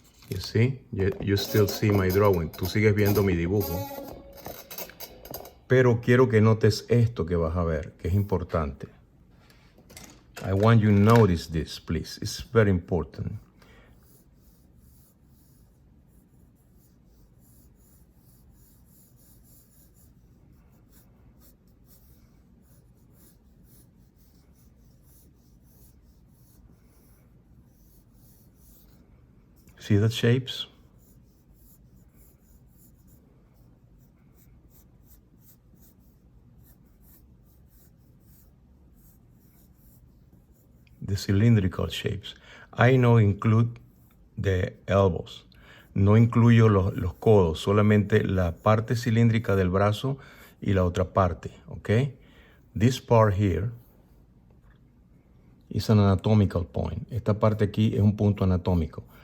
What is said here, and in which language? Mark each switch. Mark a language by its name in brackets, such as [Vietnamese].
[English] You see? You still see my drawing. [Spanish] Tú sigues viendo mi dibujo. Pero quiero que notes esto que vas a ver, que es importante. [English] I want you to notice this, please. It's very important. See the shapes? The cylindrical shapes. I no include the elbows. [Spanish] No incluyo los codos, solamente la parte cilíndrica del brazo y la otra parte, ¿ok? [English] This part here is an anatomical point. [Spanish] Esta parte aquí es un punto anatómico.